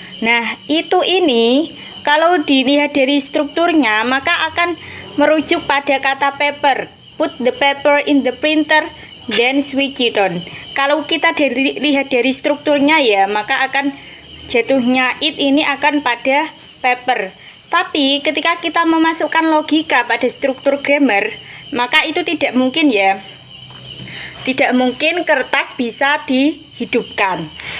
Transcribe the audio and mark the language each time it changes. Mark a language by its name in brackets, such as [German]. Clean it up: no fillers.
[Indonesian] Nah, ini kalau dilihat dari strukturnya maka akan merujuk pada kata paper. [English] Put the paper in the printer then switch it on. [Indonesian] Kalau kita lihat dari strukturnya ya, maka akan jatuhnya ini akan pada paper. Tapi ketika kita memasukkan logika pada struktur grammar, maka itu tidak mungkin ya. Tidak mungkin kertas bisa dihidupkan.